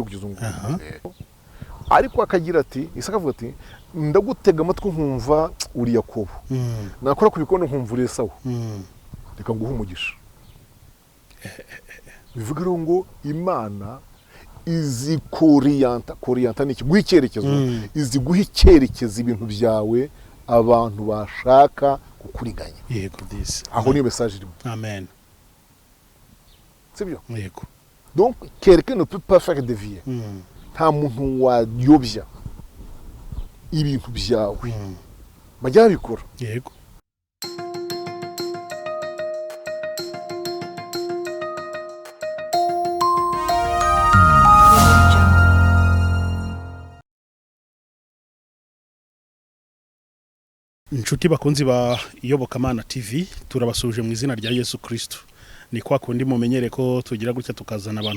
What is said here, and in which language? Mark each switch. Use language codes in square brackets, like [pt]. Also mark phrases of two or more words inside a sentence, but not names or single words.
[rw] kugeza ubu ariko akagira ati Isaka avuga ati ndagutega amatwi nkumva uri Yakobo nakora ku bikono nkumva uri Esawu reka nguhe umugisha bivuga ngo Imana izi koriyanta ni guha icyerekezo izi guha icyerekezo ibintu byawe abantu bashaka kukuriganya yego this aho niyo message irimo amen [fr] c'est bien [rw] yego [fr] donc quelqu'un ne peut pas faire dévier [rw] nta muntu wayobya ibintu byawe bajya bikora yego inshuti bakunzi ba Iyobokamana TV turabasuje mu izina rya Yesu Kristo ni kwa kundi mumenyere ko tugira gutya tukazana abantu